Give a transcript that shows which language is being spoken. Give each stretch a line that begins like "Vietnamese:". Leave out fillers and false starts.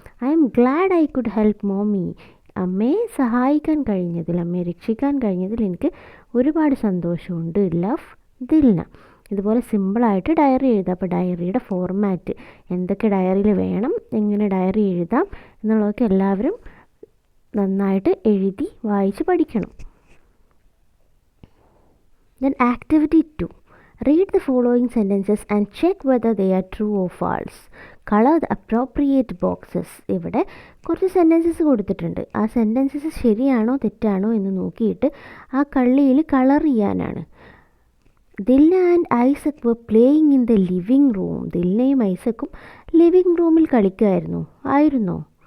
English: I'm glad I could help mommy.
Malayalam: അമ്മയെ സഹായിക്കാൻ കഴിഞ്ഞതിൽ, അമ്മയെ രക്ഷിക്കാൻ കഴിഞ്ഞതിൽ എനിക്ക് ഒരുപാട് സന്തോഷമുണ്ട്. ലവ്, ദിൽന. ഇതുപോലെ സിമ്പിളായിട്ട് ഡയറി എഴുതാം. അപ്പോൾ ഡയറിയുടെ ഫോർമാറ്റ്, എന്തൊക്കെ ഡയറിയിൽ വേണം, എങ്ങനെ ഡയറി എഴുതാം എന്നുള്ളതൊക്കെ എല്ലാവരും നന്നായിട്ട് എഴുതി വായിച്ച് പഠിക്കണം.
English: Then activity 2. Read the following sentences and check whether they are true or false. Color the appropriate boxes.
Malayalam: ഇവിടെ കുറച്ച് സെൻറ്റൻസസ് കൊടുത്തിട്ടുണ്ട്. ആ സെൻറ്റൻസസ് ശരിയാണോ തെറ്റാണോ എന്ന് നോക്കിയിട്ട് ആ കള്ളിയിൽ കളർ ചെയ്യാനാണ്.
English: Dilna and Isaac were playing in the living room.
Malayalam: ദിൽനയും ഐസക്കും living റൂമിൽ കളിക്കുമായിരുന്നു. ആയിരുന്നോ?